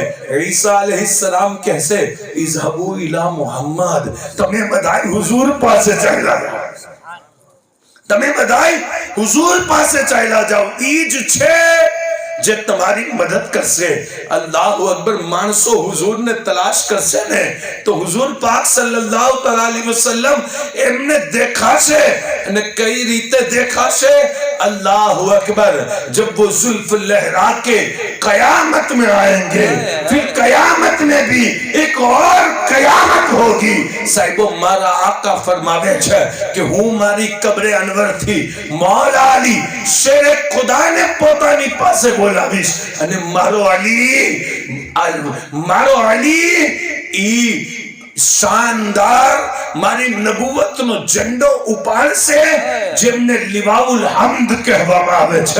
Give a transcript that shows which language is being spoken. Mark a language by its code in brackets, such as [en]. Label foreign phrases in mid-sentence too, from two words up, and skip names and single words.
[gu] ઈસા અલૈહિસ્સલામ કહેશે, [ar] اذهبوا إلى محمد, [gu] તમે બધાય હુઝુર પાસે ચાલ્યા જાઓ, તમે બધાય હુઝુર પાસે ચાલ્યા જાઓ, ઈ જ છે જે તમારી મદદ કરશે. [ar] الله أكبر. [gu] માણસો હુઝુરને તલાશ કરશે ને તો હુઝુર પાક [ar] صلى الله عليه وسلم [gu] એમને દેખાશે. અને કઈ રીતે દેખાશે? [ar] الله أكبر. [hi] जब वो जुल्फ लहरा के कयामत में आएंगे, फिर कयामत में भी एक और कयामत होगी. [gu] સાહિબો, મારા આકા ફરમાવે છે કિ હું મારી કબ્રે અનવર થી મૌલા અલી શેરે ખુદાને પોતાની પાસે બોલાવીશ અને મારો અલી ઈ શાનદાર મારી નબુવતનો ઝંડો ઉપાડશે, જેમને [ar] لواء الحمد [gu] કહેવામાં આવે છે.